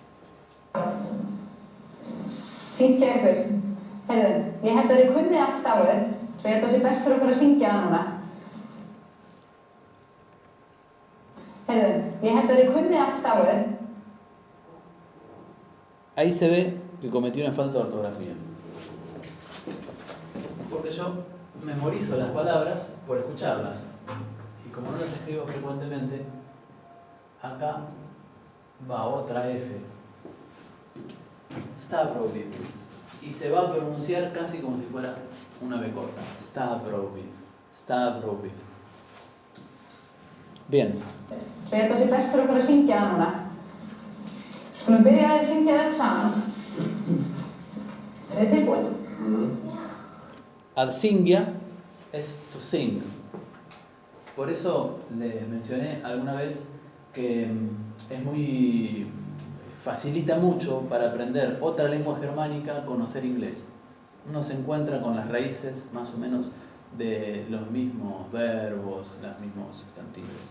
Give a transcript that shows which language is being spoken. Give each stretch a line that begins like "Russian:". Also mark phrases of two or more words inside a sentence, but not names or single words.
Icelandic: Fínt hjá ykkur. Heyrðu, ég held að þið kunnið allt stafrófið, svo ég held að það sé best fyrir okkur að syngja það núna. Heyrðu, ég held að þið kunnið allt stafrófið.
Spanish: Ahí se ve que cometí una falta de ortografía. Porque yo memorizo las palabras por escucharlas. Y como no las escribo frecuentemente, acá va otra F. Stavrovid. Y se va a pronunciar casi como si fuera una B corta. Stavrovid. Stavrovid. Bien.
Icelandic: Svo ég held að það sé best fyrir okkur að syngja það núna. Skulum byrja að syngja þetta saman. Þið tilbúin?
Spanish: Adsingia es
English: to sing.
Spanish: Por eso les mencioné alguna vez que es muy... facilita mucho para aprender otra lengua germánica conocer inglés. Uno se encuentra con las raíces más o menos de los mismos verbos, los mismos sustantivos.